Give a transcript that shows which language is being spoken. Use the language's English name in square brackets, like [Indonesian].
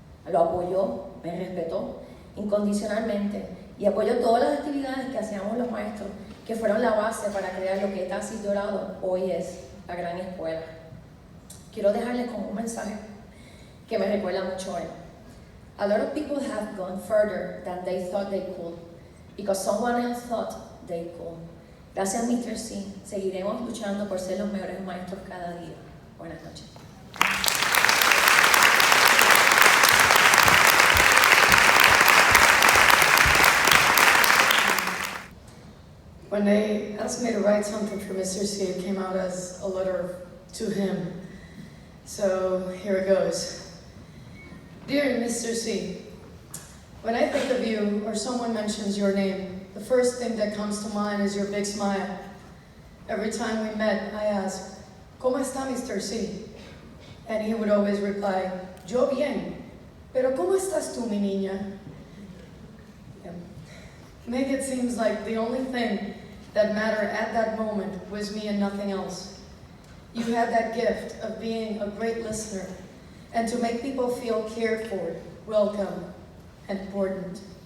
[Spanish] Lo apoyó, me respetó incondicionalmente y apoyó todas las actividades que hacíamos los maestros, que fueron la base para crear lo que TASIS Dorado hoy es, la gran escuela. Quiero dejarles como un mensaje que me recuerda mucho a él. [English] A lot of people have gone further than they thought they could, because someone else thought they could. [Spanish] Gracias, Mr. C. Seguiremos luchando por ser los mejores maestros cada día. Buenas noches. [English] When they asked me to write something for Mr. C, it came out as a letter to him. So here it goes. Dear Mr. C, when I think of you or someone mentions your name, the first thing that comes to mind is your big smile. Every time we met, I asked, [Spanish] ¿Cómo está Mr. C? [English] And he would always reply, [Spanish] Yo bien, pero ¿cómo estás tú, mi niña? [English] Yeah. Make it seems like the only thing that mattered at that moment was me and nothing else. You had that gift of being a great listener and to make people feel cared for, welcome, and important.